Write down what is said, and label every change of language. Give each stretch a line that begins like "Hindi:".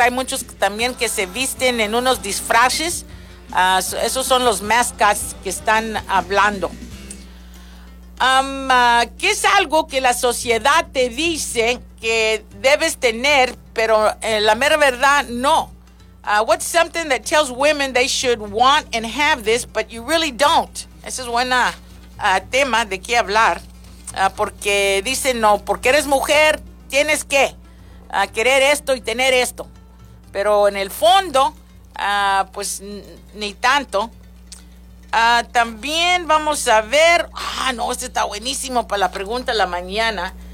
Spanish: Hay muchos también que se visten en unos disfraces. Esos son los mascots que están hablando. ¿Qué es algo que la sociedad te dice que debes tener, pero la mera verdad no?
English: What's something that tells women they should want and have this, but you really don't?
Spanish: Ese es buen tema de qué hablar. Porque dicen, no, porque eres mujer, tienes que querer esto y tener esto. Pero en el fondo, pues ni tanto. También vamos a ver, este está buenísimo para la pregunta de la mañana.